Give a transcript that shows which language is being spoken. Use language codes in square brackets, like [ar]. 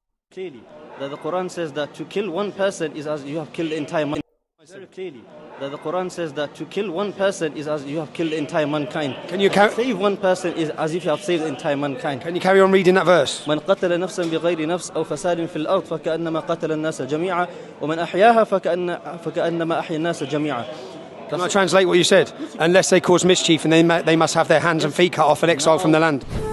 [en] Clearly, that the Quran says that to kill one person is as you have killed the entire mankind. Very clearly, that the Quran says that to kill one person is as you have killed the entire mankind. Can you save one person is as if you have saved the entire mankind. Can you carry on reading that verse? [ar] من قتل نفسا بغير نفس أو فساد في الأرض فكأنما قتل الناس جميعا ومن أحياها فكأنما أحيا الناس جميعا. [en] Can I translate what you said? Unless they cause mischief, and they must have their hands and feet cut off and exiled from the land.